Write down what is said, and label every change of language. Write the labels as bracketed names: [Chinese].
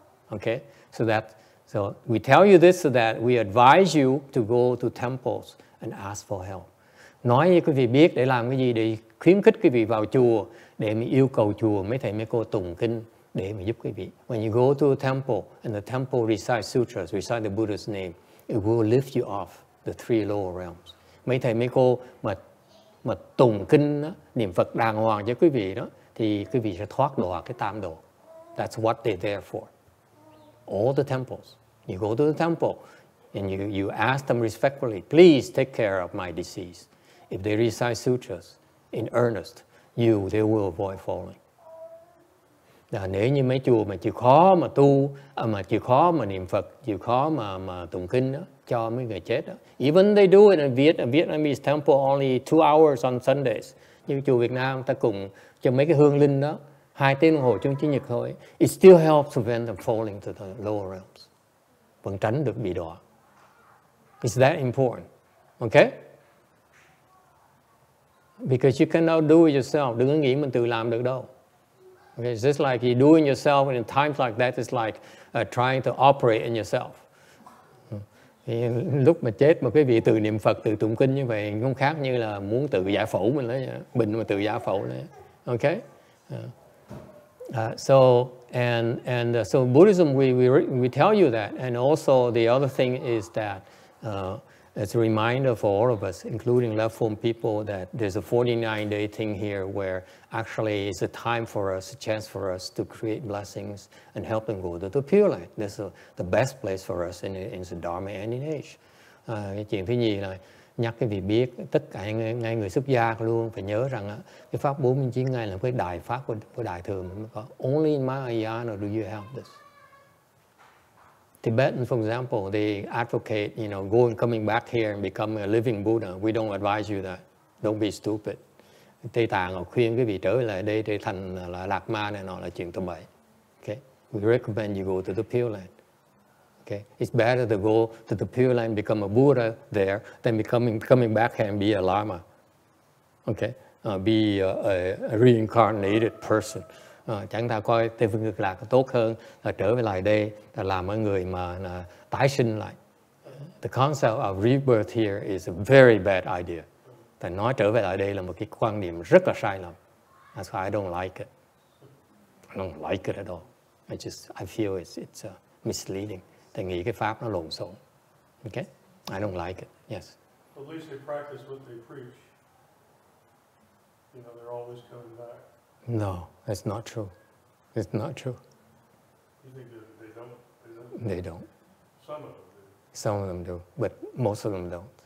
[English] Okay, so we tell you this so that we advise you to go to temples and ask for help. [Vietnamese] Nói với quý vị biết để làm cái gì, để khuyến khích quý vị vào chùa, để mình yêu cầu chùa mấy thầy mấy cô tụng kinh để mà giúp quý vị. [English] When you go to a temple and the temple recite sutras, recite the Buddha's name, it will lift you off the three lower realms. [Vietnamese] Mấy thầy mấy cô mà mà tụng kinh đó, niệm Phật đàng hoàng cho quý vị đó, thì quý vị sẽ thoát đọa cái tam đồ. [English] That's what they're there for. All the temples. You go to the temple and you ask them respectfully, please take care of my disease. If they recite sutras in earnest, they will avoid falling. [Vietnamese] Nếu như mấy chùa mà chịu khó mà tu, mà chịu khó mà niệm Phật, chịu khó mà tụng kinh đó, cho mấy người chết đó. [English] Even they do it in Vietnamese temple only 2 hours on Sundays. [Vietnamese] Như chùa Việt Nam ta cùng cho mấy cái hương linh đó 2 tiếng đồng hồ trong Chủ nhật thôi. [English] It still helps prevent them falling to the lower realms. [Vietnamese] Vẫn tránh được bị đọa. [English] It's that important. Okay? Because you cannot do it yourself. [Vietnamese] Đừng có nghĩ mình tự làm được đâu. [English] Okay, it's just like you doing yourself, and in times like that, it's like trying to operate in yourself. [Vietnamese] Thì lúc mà chết mà quý vị tự niệm Phật, tự tụng kinh như vậy, không khác như là muốn tự giải phẫu mình lấy, bệnh mà tự giải phẫu lấy. [English] Okay? So Buddhism, we tell you that, and also the other thing is that it's a reminder for all of us, including left phone people, that there's a 49-day thing here where actually it's a time for us, a chance for us to create blessings and help them go to the Pure Land. This is the best place for us in the Dharma and in age. [Vietnamese] Cái chuyện thứ nhì là nhắc cái vị biết, tất cả ngay người xuất gia luôn phải nhớ rằng cái pháp 49 ngày là cái đại pháp của Đại Thừa mình mới có. [English] Only in Mahayana do you have this. Tibetan, for example, they advocate, going, coming back here and becoming a living Buddha. We don't advise you that. Don't be stupid. [Vietnamese] Tây Tạng họ khuyên quý vị trở lại đây để thành là Lạc Ma này nọ là chuyện tầm bậy. [English] Okay? We recommend you go to the Pure Land. Okay? It's better to go to the Pure Land, become a Buddha there, than coming back here and be a Lama. Okay? Be a reincarnated person. [Vietnamese] Chẳng ta coi Tây Phương Cực Lạc tốt hơn là trở về lại đây là làm một người mà tái sinh lại. [English] The concept of rebirth here is a very bad idea. [Vietnamese] Tại nói trở về lại đây là một cái quan niệm rất là sai lầm. [English] That's why I don't like it. I don't like it at all. I feel it's misleading. [Vietnamese] Tại nghĩ cái pháp nó lộn xộn. [English] Okay? I don't like it. Yes. At least they practice what they preach. They're always coming back. No, that's not true. It's not true. You think they don't? They don't. Some of them do. Some of them do, but most of them don't.